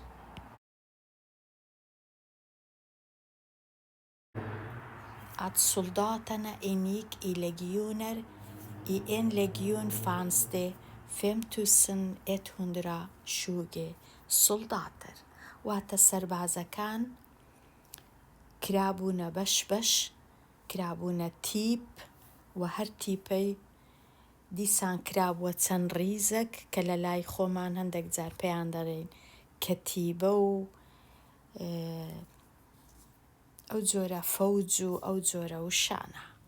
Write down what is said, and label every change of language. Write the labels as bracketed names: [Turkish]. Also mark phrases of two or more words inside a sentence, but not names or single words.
[Swedish] Att soldaterna ingick i legioner. I en legion fanns det 5120 soldater. [Central Kurdish] واتە سەربازەکان کرابوونە بەش کرابوونە تیپ و هەر تیپەی دیسان کرابووە چەند ڕیزەک کە لە لای خۆمان هەندێک جار پێیان دەڵێن کەتیبە و ئەو جۆرە فەوج و ئەو جۆرە وشانە.